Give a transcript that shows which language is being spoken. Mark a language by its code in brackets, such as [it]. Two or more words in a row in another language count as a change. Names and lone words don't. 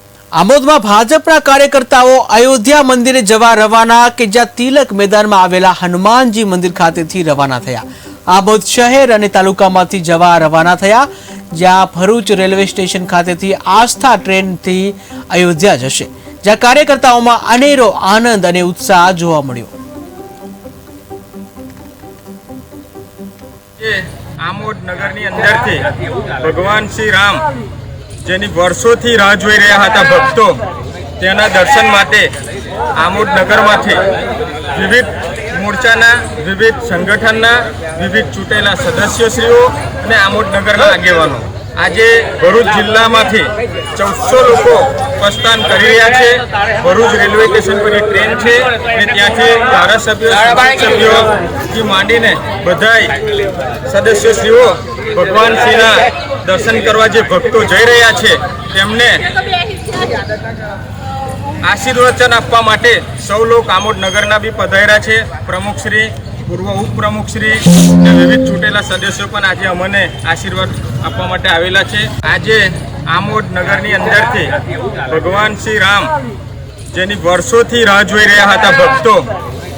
[gu] આમોદમાં ભાજપના કાર્યકર્તાઓ અયોધ્યા મંદિરે જવા રવાના કે જ્યાં તિલક મેદાનમાં આવેલા હનુમાનજી મંદિર ખાતેથી રવાના થયા। આમોદ શહેર અને તાલુકામાંથી જવા રવાના થયા, જ્યાં ભરૂચ રેલવે સ્ટેશન ખાતેથી આસ્થા ટ્રેનથી અયોધ્યા જશે, જ્યાં કાર્યકર્તાઓમાં અનેરો આનંદ અને ઉત્સાહ જોવા મળ્યો। આમોદ નગર ની અંદર થી ભગવાન શ્રી રામ જેની વર્ષોથી રાહ જોઈ રહ્યા હતા ભક્તો તેના દર્શન માટે આમોદ નગર માંથી વિવિધ મોરચાના વિવિધ સંગઠનના વિવિધ ચૂંટેલા સદસ્યશ્રીઓ અને આમોદ નગરના આગેવાનો આજ ભરૂચ જિલ્લા માંથી 1400 લોકો પ્રસ્થાન કરી રહ્યા છે। ભરૂચ રેલવે સ્ટેશન પર ટ્રેન છે ને ત્યાંથી ધારાસભ્યો થી માંડીને બધાઈ સદસ્યશ્રીઓ ભગવાન શ્રીના દર્શન કરવા જે ભક્તો જઈ રહ્યા છે તેમને આશીર્વચન આપવા માટે સૌ લોગ આમોદ નગરના બી પધાર્યા છે। પ્રમુખશ્રી, પૂર્વ ઉપપ્રમુખશ્રી ને વિવિધ ચૂંટેલા સદસ્યો પણ આજ અમને આશીર્વાદ આપવા માટે આવેલા છે। આજ આમોદ નગરની અંદરથી ભગવાન શ્રી રામ જેની વર્ષોથી રાહ જોઈ રહ્યા હતા ભક્તો